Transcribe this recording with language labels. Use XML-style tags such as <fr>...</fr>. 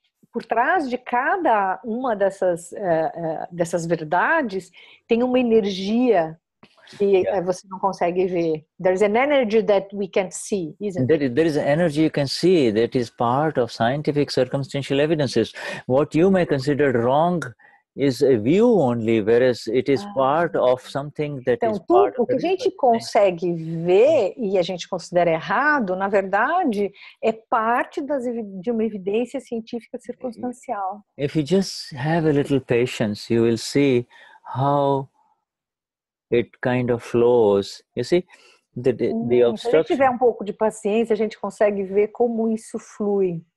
<pt>Por trás de cada uma dessas verdades tem uma energia E você não consegue ver.</pt> <en>There's an energy that we can't see, isn't it? There is an energy you can see that is part of scientific circumstantial evidences. What you may consider wrong is a view only, whereas it is part of something that is part of</en> <pt>o que a gente consegue ver e a gente considera errado, na verdade, é parte de uma evidência científica circunstancial.</pt> <en>If you just have a little patience, you will see how it kind of flows. You see, the obstruction.</en> <pt>Se a gente tiver um pouco de paciência, a gente consegue ver como isso flui.</pt>